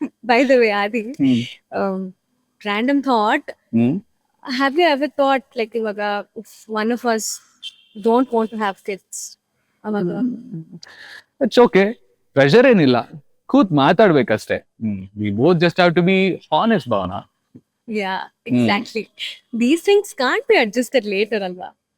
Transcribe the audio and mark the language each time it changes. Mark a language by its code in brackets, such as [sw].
[en] by the way Adi, random thought, have you ever thought like ಇವಾಗ if one of us don't want to have kids, ಅವಾಗ [kn] it's okay, pressure ಏನಿಲ್ಲ, ಕೂತ್ ಮಾತಾಡ್ಬೇಕಷ್ಟೇ. [en] We both just have to be honest Bhavana. yeah, exactly. These things can't be adjusted later ಅಲ್ವಾ?